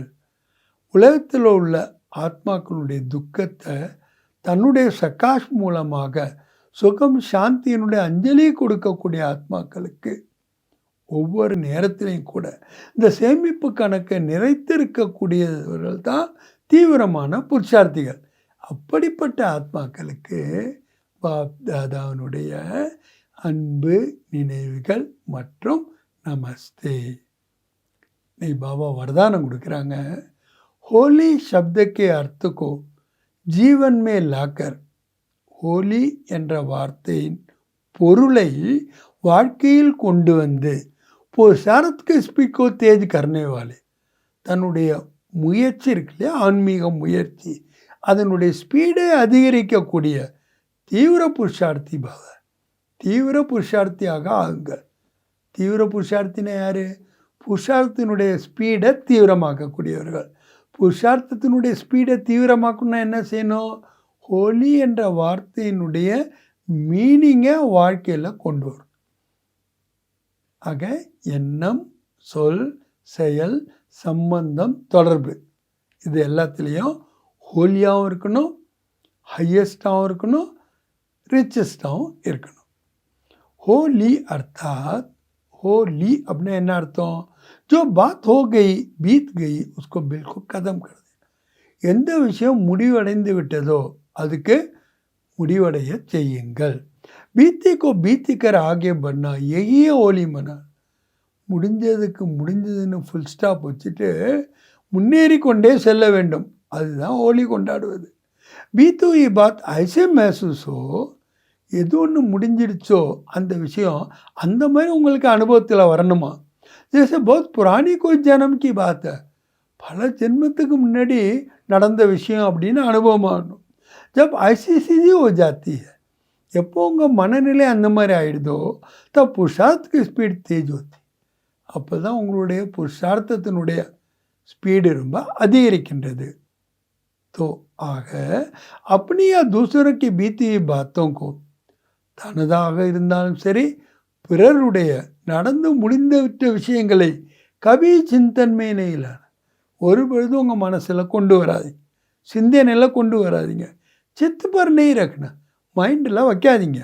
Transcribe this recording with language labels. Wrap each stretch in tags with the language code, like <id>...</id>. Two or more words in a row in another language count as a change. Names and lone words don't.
<ta>உலகத்தில் உள்ள ஆத்மாக்களுடைய துக்கத்தை தன்னுடைய சகாஷ் மூலமாக சுகம் சாந்தியினுடைய அஞ்சலி கொடுக்கக்கூடிய ஆத்மாக்களுக்கு ஒவ்வொரு நேரத்திலையும் கூட இந்த சேமிப்பு கணக்கை நிறைத்திருக்கக்கூடியவர்கள் தான் தீவிரமான புருஷார்த்திகள். அப்படிப்பட்ட ஆத்மாக்களுக்கு பாப்தாதாவினுடைய அன்பு நினைவுகள் மற்றும் நமஸ்தே. நீ பாபா வரதானம் கொடுக்குறாங்க.</ta> <hi>होली शब्द के अर्थ को जीवन में लाकर होली</hi> <ta>என்ற வார்த்தையின் பொருளை வாழ்க்கையில் கொண்டு வந்து புருஷார்த்</ta> <hi>के स्पीड को तेज करने वाले</hi> <ta>தன்னுடைய முயற்சி இருக்கு இல்லையா, ஆன்மீக முயற்சி, அதனுடைய ஸ்பீடை அதிகரிக்கக்கூடிய தீவிர புருஷார்த்தி பாவ தீவிர புருஷார்த்தியாக ஆகுங்கள். தீவிர புருஷார்த்தினா யார்? புருஷார்த்தினுடைய ஸ்பீடை தீவிரமாக்கக்கூடியவர்கள். புருஷார்த்தத்தினுடைய ஸ்பீடை தீவிரமாக்கணும்னா என்ன செய்யணும்? ஹோலி என்ற வார்த்தையினுடைய மீனிங்கை வாழ்க்கையில் கொண்டு வரும். ஆக எண்ணம், சொல், செயல், சம்பந்தம், தொடர்பு, இது எல்லாத்துலேயும் ஹோலியாகவும் இருக்கணும், ஹையஸ்டாகவும் இருக்கணும், ரிச்சஸ்டாகவும் இருக்கணும்.</ta> <hi>होली अर्थात होली अपने</hi> <ta>என்ன அர்த்தம்?</ta> <hi>जो बात हो गई बीत गई उसको बिल्कुल खत्म कर देना.</hi> <ta>எந்த விஷயம் முடிவடைந்து விட்டதோ அதுக்கு முடிவடைய செய்யுங்கள்.</ta> <hi>बीती को बीती कर आगे बढ़ना यही होली मना.</hi> <ta>முடிஞ்சதுக்கு முடிஞ்சதுன்னு ஃபுல் ஸ்டாப் வச்சுட்டு முன்னேறி கொண்டே செல்ல வேண்டும். அதுதான் ஹோலி கொண்டாடுவது.</ta> <hi>बीती हुई बात ऐसे महसूस हो,</hi> <ta>எது ஒன்று முடிஞ்சிடுச்சோ அந்த விஷயம் அந்த மாதிரி உங்களுக்கு அனுபவத்தில் வரணுமா?</ta> <hi>जैसे बहुत पुरानी कोई जन्म की बात है,</hi> <ta>பல ஜென்மத்துக்கு முன்னாடி நடந்த விஷயம் அப்படின்னு அனுபவமாகணும்.</ta> <hi>जब ऐसी स्थिति हो जाती है,</hi> <ta>எப்போ உங்கள் மனநிலை அந்த மாதிரி ஆகிடுதோ</ta> <hi>तब पुरुषार्थ की स्पीड तेज होती,</hi> <ta>அப்போ தான் உங்களுடைய புருஷார்த்தத்தினுடைய ஸ்பீடு ரொம்ப அதிகரிக்கின்றது. तो ஆக</ta> <hi>अपनी या दूसरों की बीती हुई बातों को</hi> <ta>தனதாக இருந்தாலும் சரி பிறருடைய நடந்து முடிந்துவிட்ட விஷயங்களை கவி சிந்தன்மையில ஒரு பொழுதும் உங்கள் மனசில் கொண்டு வராதிங்க, சிந்தனையில் கொண்டு வராதிங்க.</ta> <hi>चित्त पर नहीं</hi> <ta>ரக்கணும், மைண்டில் வைக்காதீங்க.</ta>